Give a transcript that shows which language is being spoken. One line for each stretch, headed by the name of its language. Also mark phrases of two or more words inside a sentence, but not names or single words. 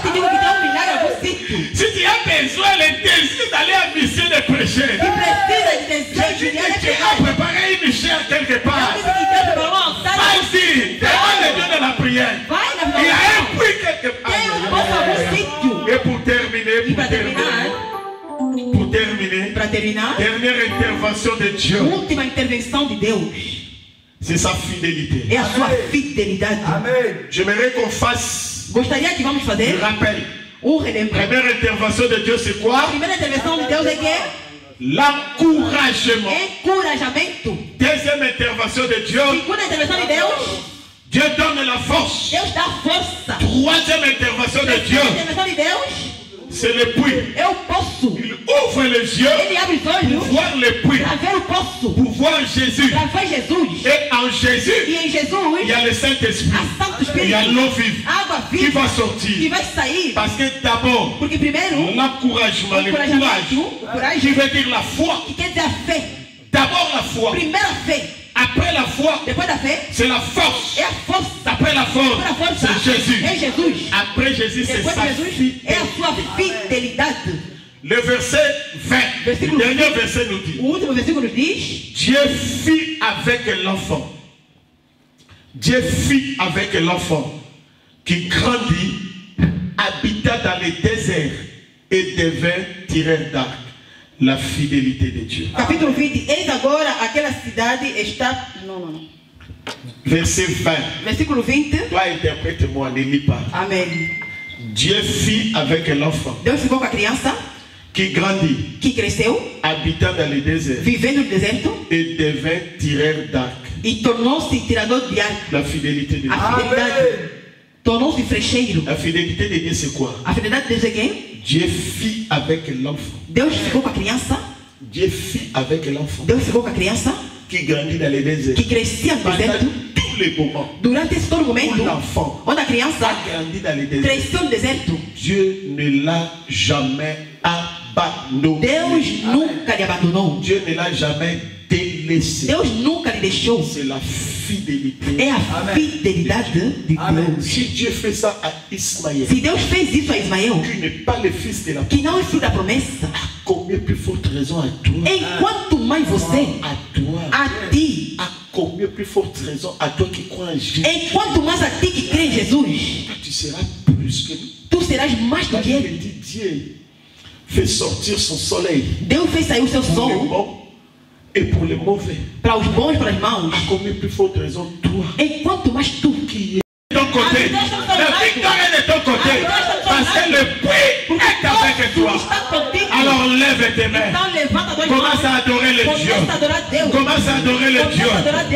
French: Si tu as besoin le désir d'aller à mission de prêcher, tu as préparé une chair quelque part. Vas-y, demande Dieu dans la prière. Il y a un puits quelque part. Et pour terminer, dernière intervention de Dieu.
Portuguese: Última intervenção de Deus.
French: C'est sa fidélité.
Portuguese: É a sua fidelidade.
French: Amen. J'aimerais qu'on fasse
Portuguese: Gostaria que vamos fazer
French: un rappel.
Portuguese: Relembrar.
French: Première intervention de Dieu, c'est quoi?
Portuguese: A primeira intervenção de Deus é que
French: l'encouragement.
Portuguese: Encorajamento.
French: Deuxième intervention de Dieu.
Portuguese: Segunda intervenção de Deus.
French: Dieu donne la force.
Portuguese: Deus dá força.
French: Troisième intervention de Dieu.
Portuguese: Intervenção de Deus.
French: C'est le puits.
Portuguese: Eu posso.
French: Il ouvre les yeux.
Portuguese: Ele abre os olhos.
French: Pour voir le puits.
Portuguese: Para ver o poço.
French: Pour voir Jésus.
Portuguese: Para ver Jesus.
French: Et en Jésus,
Portuguese: e em Jesus,
French: il y a le Saint-Esprit. Il y a l'eau vive.
Portuguese: Água viva.
French: Qui va sortir.
Portuguese: Que vai sair.
French: Parce que d'abord,
Portuguese: porque primeiro,
French: l'encouragement, le courage, qui veut dire la foi.
Portuguese: Que quer dizer a fé.
French: D'abord la foi.
Portuguese: Primeira fé.
French: Après la foi, c'est la force.
Portuguese: É a força.
French: Après la force, c'est Jésus.
Portuguese: É Jesus.
French: Après Jésus, c'est sa fidélité.
Portuguese: É a sua fidelidade.
French: Le verset 20, le dernier verset nous dit,
Portuguese: o último versículo diz,
French: Dieu fit avec l'enfant. Dieu fit avec l'enfant qui grandit, habita dans les déserts et devint tireur d'arc. La fidélité de Dieu.
Portuguese: Capítulo 20. Eis agora aquela cidade está... Não.
French: Verset 20.
Portuguese: Versículo 20.
French: Toi, interprète-moi, ne lis pas.
Portuguese: Amém.
French: Dieu fit avec l'enfant.
Portuguese: Deus ficou com a criança.
French: Qui grandit.
Portuguese: Que cresceu.
French: Habitant dans les déserts.
Portuguese: Vivendo no deserto.
French: Et devint tireur d'arc.
Portuguese: E tornou-se tirador de arco.
French: La fidélité de Dieu.
Portuguese: A fidelidade. Tornou-se frecheiro.
French: La fidélité de Dieu, c'est quoi?
Portuguese: A fidelidade de Deus é quem?
French: Dieu fit avec l'enfant.
Portuguese: Deus ficou com a criança.
French: Dieu fit avec l'enfant.
Portuguese: Deus ficou com a criança.
French: Qui grandit dans les déserts.
Portuguese: Que crescia no deserto.
French: Tous les moments.
Portuguese: Durante esse todo momento.
French: L'enfant.
Portuguese: Onde a criança
French: grandit dans les déserts.
Portuguese: Cresceu no deserto.
French: Dieu ne l'a jamais abandonné.
Portuguese: Deus nunca lhe abandonou.
French: Dieu ne l'a jamais délaissé.
Portuguese: Deus nunca lhe deixou.
French: C'est la fidélité.
Portuguese: É a fidelidade de Deus.
French: Si Dieu fait ça à Ismaël,
Portuguese: se Deus fez isso a Ismael,
French: qui n'est pas le fils de la promesse,
Portuguese: que não é filho da promessa,
French: combien plus forte raison à toi?
Portuguese: Enquanto mais você,
French: à toi,
Portuguese: a ti,
French: à combien plus forte raison à toi qui crois en Jésus?
Portuguese: Enquanto mais a ti que crê em Jesus,
French: tu seras plus que lui.
Portuguese: Tu serás mais do que ele.
French: Dieu fait sortir son soleil.
Portuguese: Deus fez sair o seu sol.
French: Et pour les mauvais.
Portuguese: Para os bons e para os maus.
French: À combien plus forte raison toi?
Portuguese: Enquanto mais tu
French: qui est de ton côté. La victoire est de ton côté. Parce que le puits est avec toi. Alors lève tes mains. Commence à adorer le Dieu. Commence à adorer le Dieu.